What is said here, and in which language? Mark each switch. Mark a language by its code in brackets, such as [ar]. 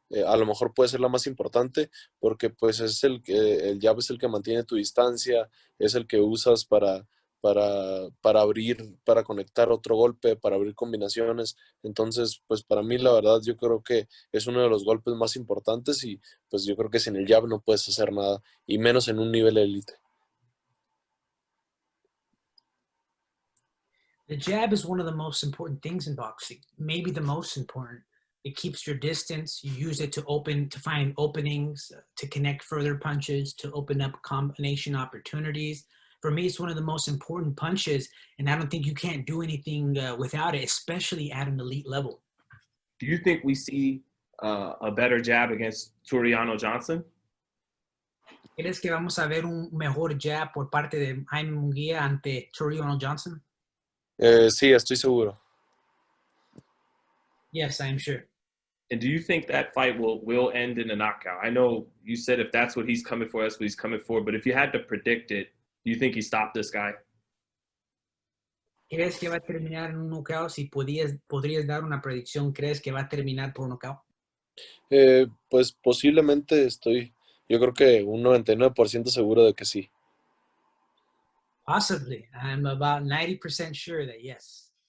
[es] a lo mejor puede ser la más importante porque pues es el jab es el que mantiene tu distancia, es el que usas para abrir, para conectar otro golpe, para abrir combinaciones. Entonces, pues para mí la verdad yo creo que es uno de los golpes más importantes y pues yo creo que sin el jab no puedes hacer nada y menos en un nivel élite. [en] The jab is one of the most important things in boxing, maybe the most important. It keeps your distance. You use it to find openings, to connect further punches, to open up combination opportunities. For me, it's one of the most important punches, and I don't think you can't do anything without it, especially at an elite level. Do you think we see a better jab against Tureano Johnson? [es] ¿Crees que vamos a ver un mejor jab por parte de Jaime Munguia ante Tureano Johnson? Sí, estoy seguro. [en] Yes, I am sure. And do you think that fight will end in a knockout? I know you said if that's what he's coming for, that's what he's coming for. But if you had to predict it, do you think he stopped this guy? [es] ¿Crees que va a terminar en un knockout? Si podrías dar una predicción, ¿crees que va a terminar por un knockout? Pues posiblemente yo creo que un 99% seguro de que sí. [en] Possibly. I'm about 90% sure that yes.